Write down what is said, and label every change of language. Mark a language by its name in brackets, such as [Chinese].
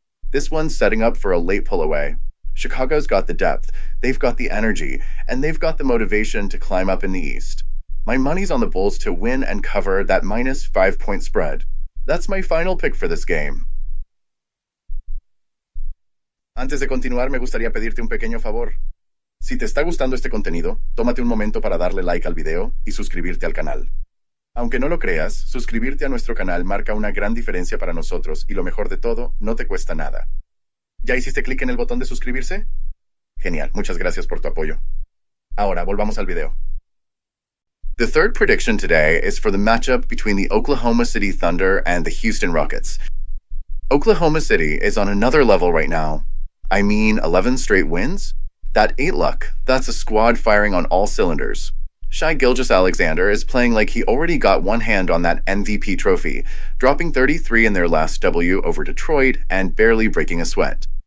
[English] This one's setting up for a late pull away. Chicago's got the depth, they've got the energy, and they've got the motivation to climb up in the East. My money's on the Bulls to win and cover that minus 5-point spread. That's my final pick for this game. [Spanish] Antes de continuar, me gustaría pedirte un pequeño favor. Si te está gustando este contenido, tómate un momento para darle like al video y suscribirte al canal. Aunque no lo creas, suscribirte a nuestro canal marca una gran diferencia para nosotros y lo mejor de todo, no te cuesta nada. ¿Ya hiciste clic en el botón de suscribirse? Genial, muchas gracias por tu apoyo. Ahora, volvamos al video. [English] The third prediction today is for the matchup between the Oklahoma City Thunder and the Houston Rockets. Oklahoma City is on another level right now. I mean, 11 straight wins? That ain't luck. That's a squad firing on all cylinders. Shai Gilgeous-Alexander is playing like he already got one hand on that MVP trophy, dropping 33 in their last W over Detroit and barely breaking a sweat.